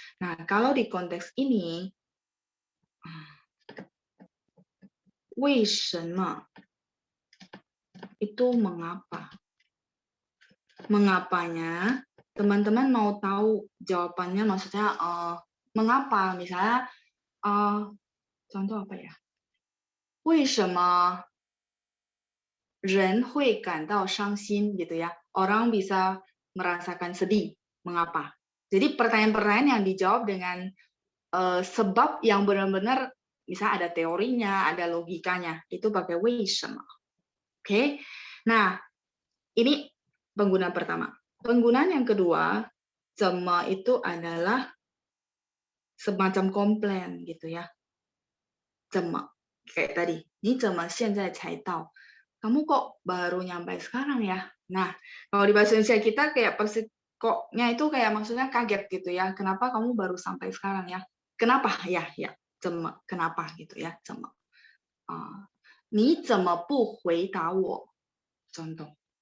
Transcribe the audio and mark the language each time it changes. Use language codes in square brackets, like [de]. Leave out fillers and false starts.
[id] Nah, kalau di konteks ini 为什么 itu mengapa. Mengapanya teman-teman mau tahu jawabannya, maksudnya mengapa, misalnya contoh apa ya? [zh] 为什么人会感到伤心 [id] gitu ya. orang bisa merasakan sedih. Mengapa? Jadi pertanyaan-pertanyaan yang dijawab dengan sebab yang benar-benar misalnya ada teorinya, ada logikanya, itu pakai 为什么. Oke. Nah, ini penggunaan pertama. Penggunaan yang kedua, 怎么 itu adalah semacam komplain gitu ya. [zh] 怎么 [id] kayak tadi, [zh] 你怎么现在才到? [id] Kamu kok baru nyampe sekarang ya? Nah, kalau di bahasa Indonesia kita kayak koknya itu kayak maksudnya kaget gitu ya. Kenapa kamu baru sampai sekarang ya? Kenapa? Ya, ya. 怎么 kenapa gitu ya? [zh] 怎么 你怎么不回答我? [id] Contoh.